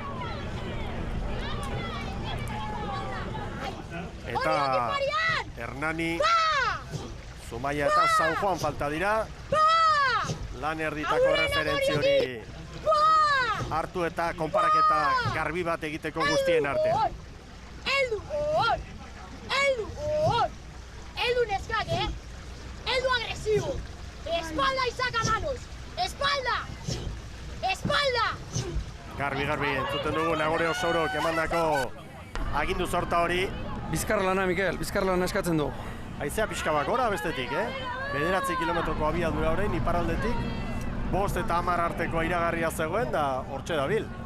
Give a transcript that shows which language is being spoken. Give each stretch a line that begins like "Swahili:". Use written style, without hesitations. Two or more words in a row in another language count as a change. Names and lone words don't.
Basque: Eta Hernani, Zumaia eta San Juan falta dira. Lan erditako referentzi hori hartu eta konparaketa garbi bat egiteko guztien artean. Eldu hor! Eldu neskak, Eldu agresibo!
Spanish: Espalda y saca manos! Espalda!
Basque: Garbi entzuten dugu Nagore Osorok emandako agindu sorta hori. Bizkar lana, Mikel, bizkar lana eskatzen du. Haizea pixka bat gora bestetik, 9 kilometroko abiadura orain iparraldetik. 5 eta 10 arteko iragarria zegoen da hortxe dabil.